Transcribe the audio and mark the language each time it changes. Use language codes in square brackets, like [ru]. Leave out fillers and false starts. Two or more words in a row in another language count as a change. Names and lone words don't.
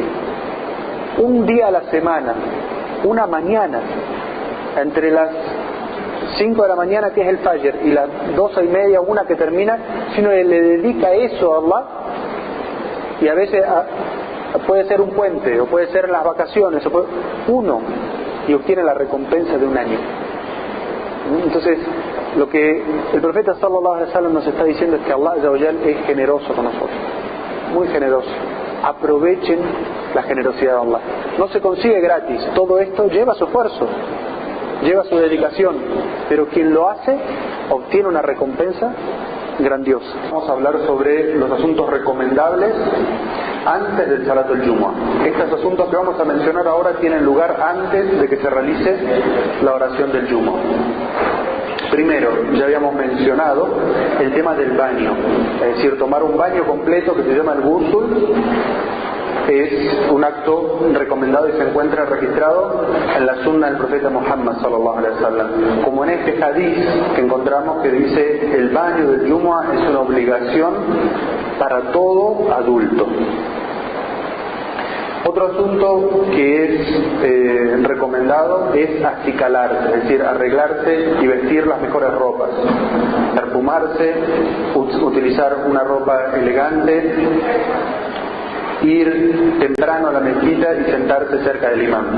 [es] Un día a la semana, una mañana, entre las 5 de la mañana que es el Fajr y las 12:30, una que termina, si uno le dedica eso a Allah, y a veces puede ser un puente, o puede ser en las vacaciones, y obtiene la recompensa de un año. Entonces, lo que el profeta [ar] صلى الله عليه وسلم [es] nos está diciendo es que [ar] الله عز وجل [es] es generoso con nosotros, muy generoso. Aprovechen la generosidad de Allah. No se consigue gratis, todo esto lleva su esfuerzo, lleva su dedicación, pero quien lo hace obtiene una recompensa grandiosa. Vamos a hablar sobre los asuntos recomendables antes del [ar] صلاة الجمعة. [es] Estos asuntos que vamos a mencionar ahora tienen lugar antes de que se realice la oración del Jumu'ah. Primero, ya habíamos mencionado el tema del baño, es decir, tomar un baño completo que se llama el ghusl. Es un acto recomendado y se encuentra registrado en la sunna del profeta Muhammad [ar] صلى الله عليه وسلم, [es] como en este hadith que encontramos que dice: el baño del Jumu'ah es una obligación para todo adulto. Otro asunto que es recomendado es acicalarse, es decir, arreglarse y vestir las mejores ropas, perfumarse, utilizar una ropa elegante, ir temprano a la mezquita y sentarse cerca del imam.